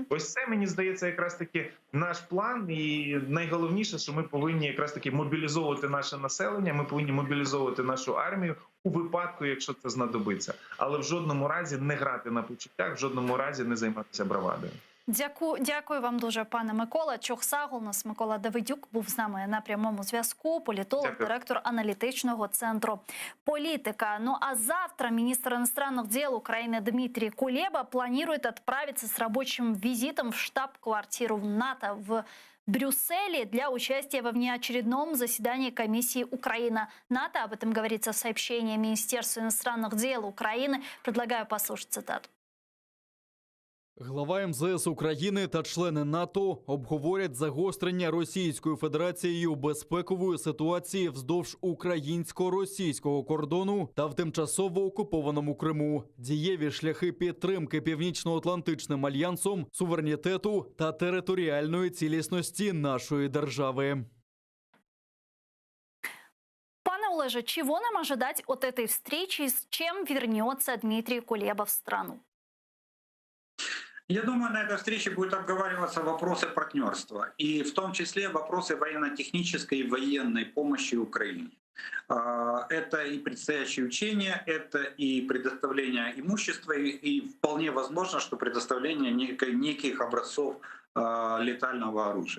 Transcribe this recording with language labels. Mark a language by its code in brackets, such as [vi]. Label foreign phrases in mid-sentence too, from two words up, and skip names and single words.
[uk] Ось це, мені здається, якраз таки наш план. І найголовніше, що ми повинні якраз таки мобілізовувати наше населення, ми повинні мобілізовувати нашу армію у випадку, якщо це знадобиться. Але в жодному разі не грати на почуттях, в жодному разі не займатися бравадою. Дякую вам дуже, пане Микола. Чохсагл, у нас Микола Давидюк був з нами на прямому зв'язку. Політолог, директор аналітичного центру «Политика». [ru] Ну а завтра министр иностранных дел Украины Дмитрий Кулеба планирует отправиться с рабочим визитом в штаб-квартиру НАТО в Брюсселе для участия во внеочередном заседании комиссии Украина-НАТО. Об этом говорится в сообщении Министерства иностранных дел Украины. Предлагаю послушать цитату. [uk] Глава МЗС України та члени НАТО обговорять загострення Російською Федерацією безпекової ситуації вздовж українсько-російського кордону та в тимчасово окупованому Криму, дієві шляхи підтримки Північно-Атлантичним альянсом, суверенітету та територіальної цілісності нашої держави. Пане Олеже, [ru] чего нам ожидать от этой встречи и с чем вернется Дмитрий Кулеба в страну? Я думаю, на этой встрече будут обговариваться вопросы партнерства, и в том числе вопросы военно-технической и военной помощи Украине. Это и предстоящие учения, это и предоставление имущества, и вполне возможно, что предоставление неких образцов летального оружия.